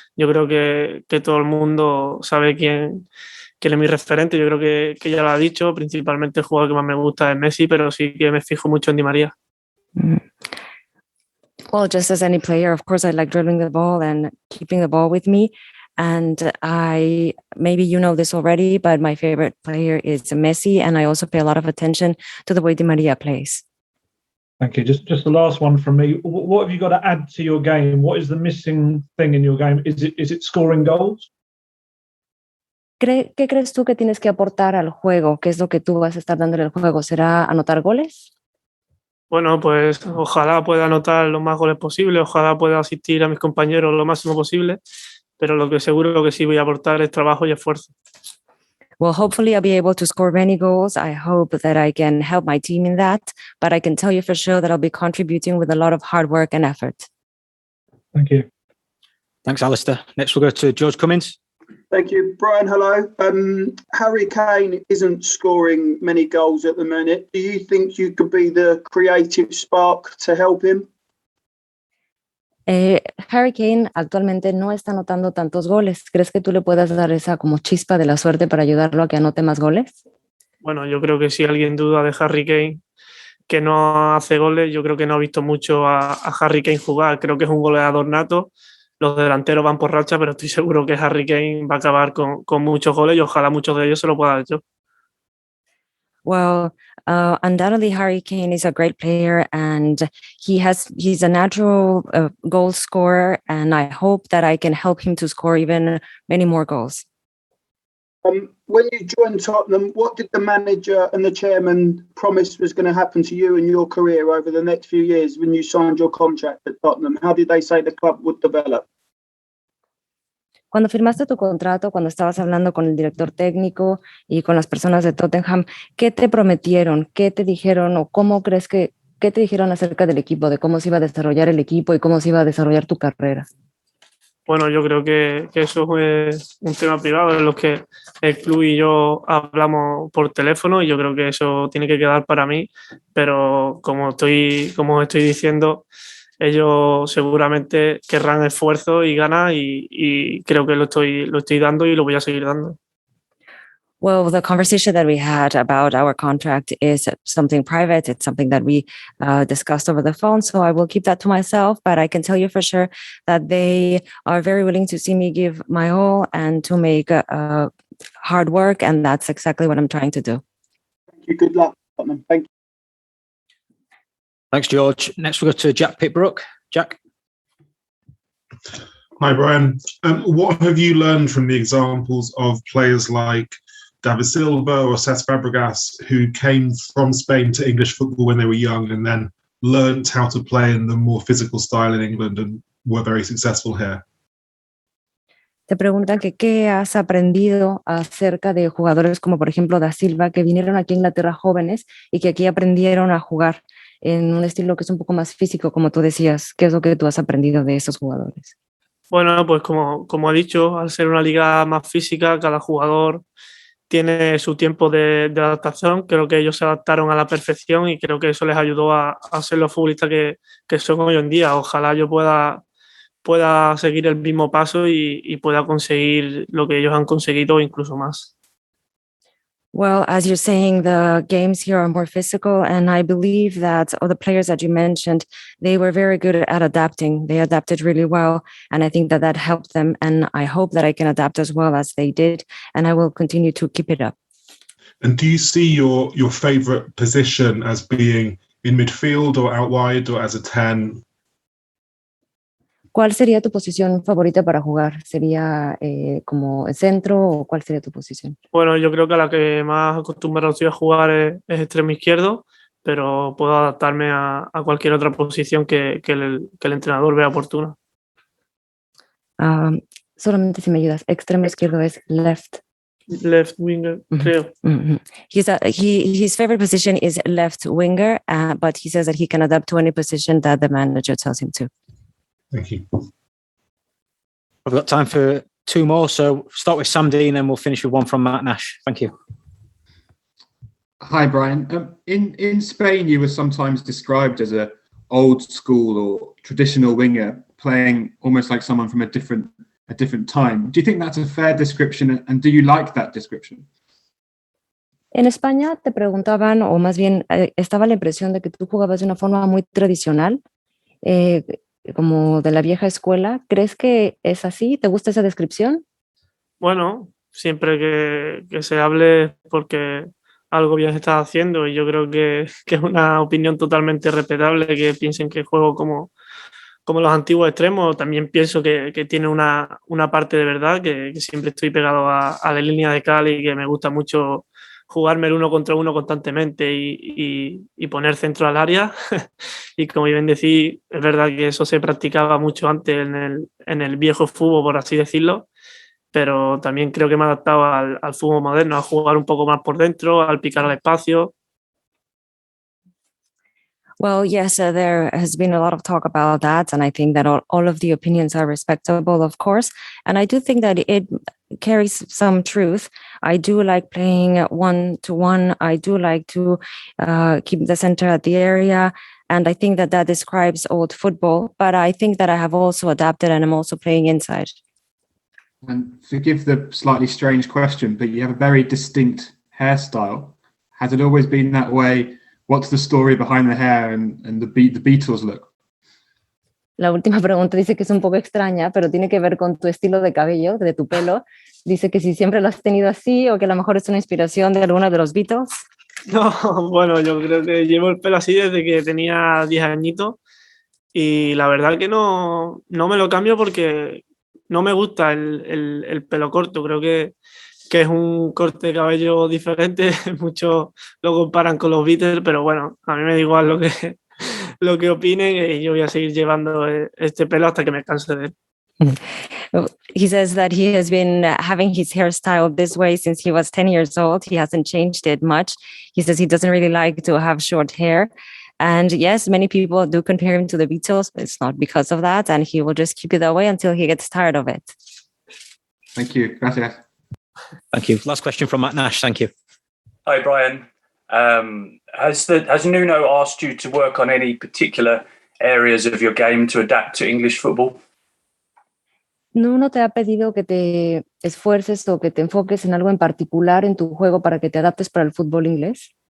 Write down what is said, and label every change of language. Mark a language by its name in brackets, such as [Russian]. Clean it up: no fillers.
[Spanish] Yo creo que todo el mundo sabe quién es mi referente. Yo creo que ya lo ha dicho, principalmente el jugador que más me gusta es Messi, pero sí que me fijo mucho en Di María. [English] Well, just as any player, of course, I like dribbling the ball and keeping the ball with me. And maybe you know this already, but my favorite player is Messi, and I also pay a lot of attention to the way Di Maria plays. Thank you. Just the last one from me. What have you got to add to your game? What is the missing thing in your game? Is it scoring goals? [Spanish] ¿Qué crees tú que tienes que aportar al juego? ¿Qué es lo que tú vas a estar dándole al juego? ¿Será anotar goles? Bueno, pues ojalá pueda anotar los más goles posible, ojalá pueda asistir a mis compañeros lo máximo posible, pero lo que seguro que sí voy a aportar es trabajo y esfuerzo. [English] Well, hopefully I'll be able to score many goals. I hope that I can help my team in that, but I can tell you for sure that I'll be contributing with a lot of hard work and effort. Thank you. Thanks, Alistair. Next, we'll go to George Cummins. Thank you. Brian, hello. Harry Kane isn't scoring many goals at the minute. Do you think you could be the creative spark to help him? [Spanish] Harry Kane actualmente no está anotando tantos goles. ¿Crees que tú le puedas dar esa como chispa de la suerte para ayudarlo a que anote más goles? Bueno, yo creo que si alguien duda de Harry Kane, que no hace goles, yo creo que no ha visto mucho a Harry Kane jugar. Creo que es un goleador nato, los delanteros van por racha, pero estoy seguro que Harry Kane va a acabar con muchos goles y ojalá muchos de ellos se lo pueda dar yo. [English] Well, undoubtedly, Harry Kane is a great player, and he's a natural goal scorer, and I hope that I can help him to score even many more goals. When you joined Tottenham, what did the manager and the chairman promise was going to happen to you and your career over the next few years when you signed your contract at Tottenham? How did they say the club would develop? [Spanish] Cuando firmaste tu contrato, cuando estabas hablando con el director técnico y con las personas de Tottenham, ¿qué te prometieron? ¿Qué te dijeron o qué te dijeron acerca del equipo, de cómo se iba a desarrollar el equipo y cómo se iba a desarrollar tu carrera? Bueno, yo creo que eso es un tema privado en lo que el club y yo hablamos por teléfono y yo creo que eso tiene que quedar para mí, pero como estoy diciendo, ellos seguramente querrán esfuerzo y ganas y creo que lo estoy dando y lo voy a seguir dando. [English] Well, the conversation that we had about our contract is something private. It's something that we discussed over the phone. So I will keep that to myself. But I can tell you for sure that they are very willing to see me give my all and to make hard work. And that's exactly what I'm trying to do. Thank you. Good luck, Tottenham. Thank you. Thanks, George. Next, we'll go to Jack Pitbrook. Jack. Hi, Brian. What have you learned from the examples of players like David Silva or Cesc Fabregas, who came from Spain to English football when they were young and then learnt how to play in the more physical style in England and were very successful here? [Spanish] Te preguntan que qué has aprendido acerca de jugadores como por ejemplo Da Silva, que vinieron aquí a Inglaterra jóvenes y que aquí aprendieron a jugar en un estilo que es un poco más físico, como tú decías. ¿Qué es lo que tú has aprendido de esos jugadores? Bueno, pues como he dicho, al ser una liga más física, cada jugador tiene su tiempo de adaptación. Creo que ellos se adaptaron a la perfección y creo que eso les ayudó a ser los futbolistas que son hoy en día. Ojalá yo pueda seguir el mismo paso y pueda conseguir lo que ellos han conseguido o incluso más. [English] Well, as you're saying, the games here are more physical, and I believe that all the players that you mentioned, they were very good at adapting. They adapted really well, and I think that helped them, and I hope that I can adapt as well as they did, and I will continue to keep it up. And do you see your favourite position as being in midfield or out wide or as a 10? [Spanish] ¿Cuál sería tu posición favorita para jugar? ¿Sería como el centro o cuál sería tu posición? Bueno, yo creo que a la que más acostumbrado estoy a jugar es extremo izquierdo, pero puedo adaptarme a cualquier otra posición que el entrenador vea oportuna. Solamente si me ayudas, extremo izquierdo es left. [English] Left winger, [Spanish] creo. Mm-hmm. [English] His favorite position is left winger, but he says that he can adapt to any position that the manager tells him to. Thank you. I've got time for two more. So start with Sam Dean and we'll finish with one from Matt Nash. Thank you. Hi, Brian. In Spain, you were sometimes described as a old school or traditional winger, playing almost like someone from a different time. Do you think that's a fair description, and do you like that description? [Spanish] En España te preguntaban, o más bien estaba la impresión de que tú jugabas de una forma muy tradicional, como de la vieja escuela. ¿Crees que es así? ¿Te gusta esa descripción? Bueno, siempre que se hable porque algo bien estás haciendo y yo creo que es una opinión totalmente respetable que piensen que juego como los antiguos extremos. También pienso que tiene una parte de verdad, que siempre estoy pegado a la línea de cal y que me gusta mucho jugarme el uno contra uno constantemente y poner centro al área. Y como bien decís, es verdad que eso se practicaba mucho antes en el viejo fútbol, por así decirlo, pero también creo que me he adaptado al fútbol moderno, a jugar un poco más por dentro, al picar al espacio. [English] Well, yes, there has been a lot of talk about that, and I think that all of the opinions are respectable, of course, and I do think that it carries some truth. I do like playing 1-to-1. I do like to keep the center at the area, and I think that describes old football, but I think that I have also adapted and I'm also playing inside. And forgive the slightly strange question, but you have a very distinct hairstyle. Has it always been that way? What's the story behind the hair and the Beatles look? [Spanish] La última pregunta dice que es un poco extraña, pero tiene que ver con tu estilo de cabello, de tu pelo. Dice que si siempre lo has tenido así o que a lo mejor es una inspiración de alguno de los Beatles. No, bueno, yo creo que llevo el pelo así desde que tenía 10 añitos y la verdad que no me lo cambio porque no me gusta el pelo corto. Creo que es un corte de cabello diferente. Muchos lo comparan con los Beatles, pero bueno, a mí me da igual lo que opinen y yo voy a seguir llevando este pelo hasta que me canse de él. [English] He says that he has been having his hairstyle this way since he was 10 years old. He hasn't changed it much. He says he doesn't really like to have short hair. And yes, many people do compare him to the Beatles, but it's not because of that. And he will just keep it that way until he gets tired of it. Thank you. [Spanish] Gracias. [English] Thank you. Last question from Matt Nash. Thank you. Hi, Brian. Has Nuno asked you to work on any particular areas of your game to adapt to English football? [Spanish] ¿Nuno te ha pedido que te esfuerces o que te enfoques en algo en particular en tu juego para que te adaptes para el fútbol inglés?